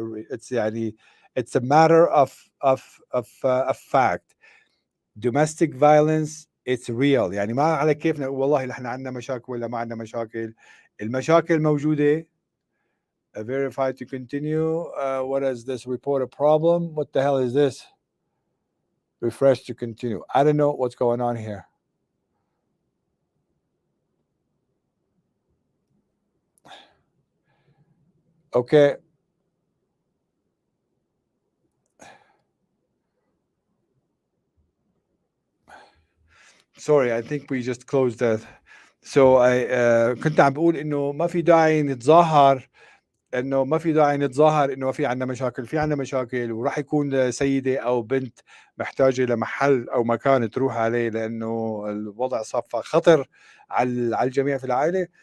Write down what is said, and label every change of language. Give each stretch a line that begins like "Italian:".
English: it's يعني it's a matter of fact. Domestic violence it's real.
Arabic: يعني ما على كيفنا والله نحن عندنا مشاكل ولا ما عندنا مشاكل. المشاكل موجودة.
English: Verify to continue. What is this? Report a problem. What the hell is this? Refresh to continue. I don't know what's going on here. Okay. Sorry, I think we just closed that.
Arabic: So I كنت عم بقول انه ما في داعي نتظاهر، انه ما في داعي نتظاهر انه في عندنا مشاكل. في عندنا مشاكل وراح يكون سيده او بنت محتاجه لمحل او مكان تروح عليه، لانه الوضع صار خطر على الجميع في العائله.